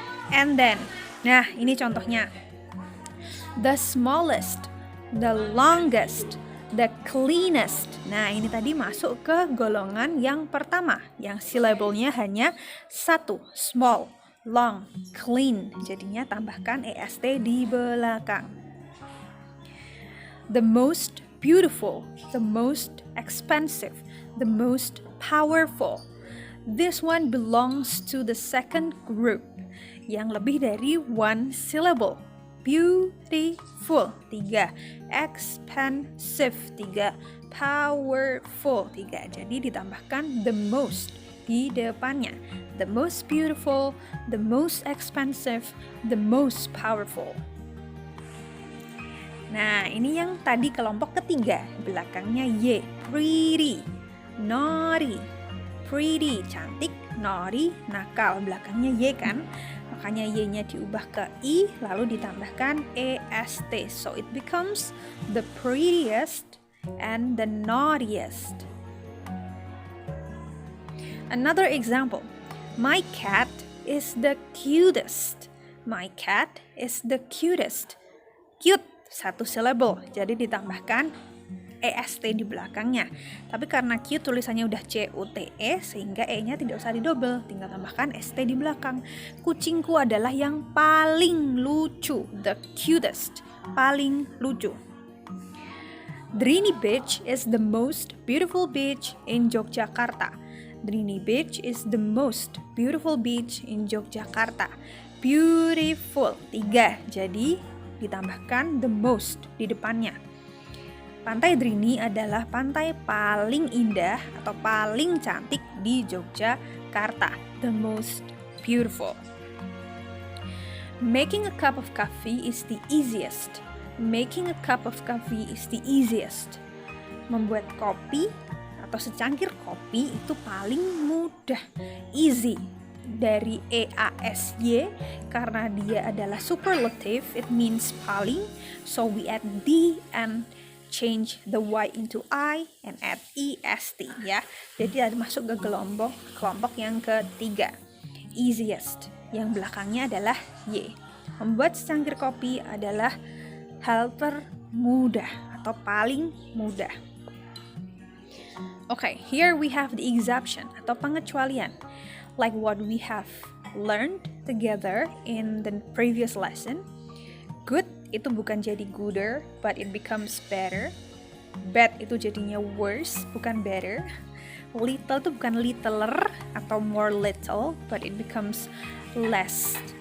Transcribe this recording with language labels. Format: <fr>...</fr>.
<en>And then,</en> <id>nah ini contohnya.</id> <en>The smallest, the longest, the cleanest.</en> <id>Nah, ini tadi masuk ke golongan yang pertama, yang silabelnya hanya satu, small, long, clean. Jadinya tambahkan EST di belakang.</id> <en>The most beautiful, the most expensive, the most powerful. This one belongs to the second group,</en> <id>yang lebih dari</id> <en>one syllable. Beautiful, 3. Expensive, 3. Powerful, 3.</en> <id>Jadi ditambahkan the most di depannya.</id> <en>The most beautiful, the most expensive, the most powerful.</en> <id>Nah, ini yang tadi kelompok ketiga, belakangnya Y.</id> <en>Pretty, naughty. Pretty, cantik, naughty, nakal.</en> <id>Belakangnya Y kan? Makanya Y-nya diubah ke I, lalu ditambahkan EST.</id> <en>So it becomes the prettiest and the naughtiest. Another example. My cat is the cutest. My cat is the cutest. Cute, satu syllable,</en> <id>jadi ditambahkan EST di belakangnya. Tapi karena cute tulisannya udah CUTE, sehingga E-nya tidak usah didobel, tinggal tambahkan ST di belakang. Kucingku adalah yang paling lucu,</id> <en>the cutest,</en> <id>paling lucu.</id> <en>Drini Beach is the most beautiful beach in Yogyakarta. Drini Beach is the most beautiful beach in Yogyakarta.</en> <id>Beautiful, 3, jadi ditambahkan the most di depannya. Pantai Drini adalah pantai paling indah atau paling cantik di Yogyakarta.</id> <en>The most beautiful. Making a cup of coffee is the easiest. Making a cup of coffee is the easiest.</en> <id>Membuat kopi atau secangkir kopi itu paling mudah. Easy. Dari EASY karena dia adalah superlative,</id> <en>it means</en> <id>paling.</id> <en>So we add D and change the Y into I and add EST ya.</en> <id>Jadi ada masuk ke kelompok yang ketiga. Easiest, yang belakangnya adalah Y. Membuat secangkir kopi adalah hal termudah atau paling mudah.</id> <en>Okay, here we have the exception</en> <id>atau pengecualian.</id> <en>Like what we have learned together in the previous lesson. Good</en> <id>itu bukan jadi</id> <en>gooder, but it becomes better. Bad itu jadinya worse, bukan better. Little</en> <id>itu bukan littler atau</id> <en>more little, but it becomes less.</en>